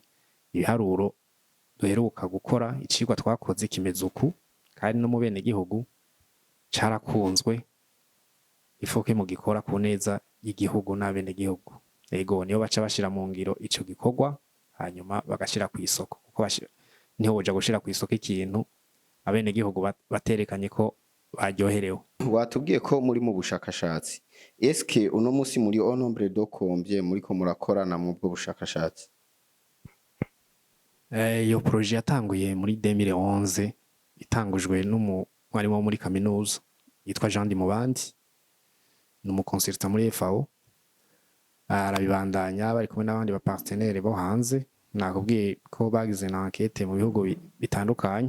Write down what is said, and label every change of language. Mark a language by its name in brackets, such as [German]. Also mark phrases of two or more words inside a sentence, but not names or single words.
[Rundi] ibiharuro duheruka gukora icigwa twakoze kimeze uku kandi no mu bene gihugu carakunzwe ifoke mu gikora ku neza y'igihugu n'abene gihugu ego niyo baca bashira mu ngiro ico gikorwa hanyuma bagashira ku isoko kuko niho boja gushira ku isoko ikintu abene gihugu baterekanye ko baryoherewe watubwiye ko muri mu bushakashatsi eske uno musi muri [French] au nombre de combien [Rundi] muri ko murakorana mu bwo bushakashatsi iyo projet yatanguye muri 2011 itangujwe n'umwarimu wo muri kaminuza yitwa Jean Dimubandi n'umuconsultant muri FAO arabibandanya bari kumwe n'abandi ba partenaire bo hanze nakubwiye ko bagize na enquête mu bihugu bitandukanye.